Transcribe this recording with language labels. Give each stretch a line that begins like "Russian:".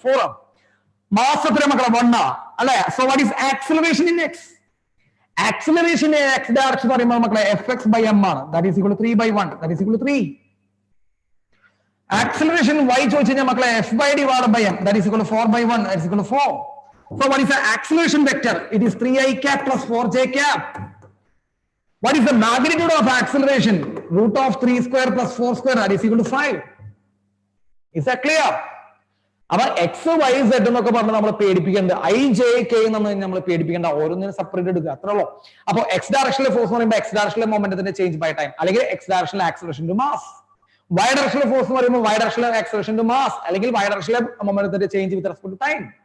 Malayalam: 4 ആണ്. മാസ് എത്ര മക്കളെ? 1 ആണ് അല്ലെ.
English: So what is acceleration in x?
Malayalam: Acceleration in X direction എന്ന് പറയുമ്പോൾ മക്കളെ എഫ് എക്സ് ബൈ എം ആണ്.
English: That is equal to 3/1. That is equal to 3.
Malayalam: Acceleration Y ചോദിച്ചു കഴിഞ്ഞാൽ മക്കളെ F by divide by M.
English: That is equal to 4/1. That is equal to 4. So what is the acceleration vector? It is 3i cap plus 4j cap. What is the magnitude of acceleration? Root of 3 square plus 4 square, that is equal to 5. Is that clear?
Malayalam: അപ്പൊ X Y Z എന്നൊക്കെ പറഞ്ഞ് നമ്മൾ പേടിപ്പിക്കേണ്ട, I J K എന്ന് നമ്മൾ പേടിപ്പിക്കേണ്ട, ഓരോന്നിനും separate എടുക്കുക, അത്രേ ഉള്ളൂ. അപ്പൊ എക്സ് ഡയറക്ഷനിലെ ഫോഴ്സ് എന്ന് പറയുമ്പോൾ എക്സ് ഡയറക്ഷനിലെ മൊമെന്റത്തിന്റെ ചേഞ്ച് ബൈ ടൈം, അല്ലെങ്കിൽ X ഡയറക്ഷനിലെ acceleration to mass. Y ഡയറക്ഷനിലെ force എന്ന് പറയുമ്പോൾ വൈ ഡയറക്ഷനിലെ ആക്സിലറേഷൻ ടു മാസ്, അല്ലെങ്കിൽ Y ഡയറക്ഷനിലെ മൊമെന്റത്തിന്റെ change with respect to time.